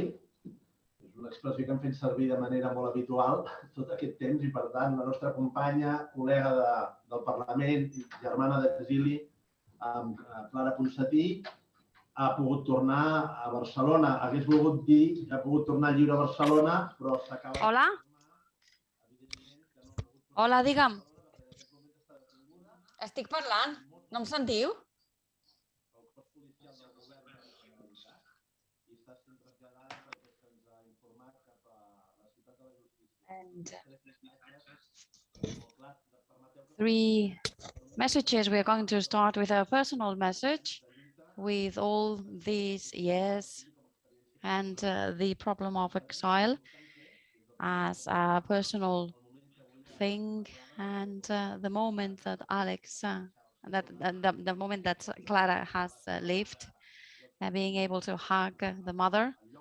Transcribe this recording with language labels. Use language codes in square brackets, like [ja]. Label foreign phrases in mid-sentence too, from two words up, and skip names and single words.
[ca] És una expressió que hem fet servir de manera molt habitual tot aquest temps i, per tant, la nostra companya, col·lega del Parlament i germana d'exili, Clara Ponsatí, ha pogut tornar a Barcelona. Hagués volgut dir que ha pogut tornar lliure a Barcelona, però s'acaba... Hola? Hola, digue'm. Estic parlant. No em sentiu? [en] And 3 messages. We are going to start with a personal message with all these years and the problem of exile as a personal thing, and the moment that the moment that Clara has lived, being able to hug the mother.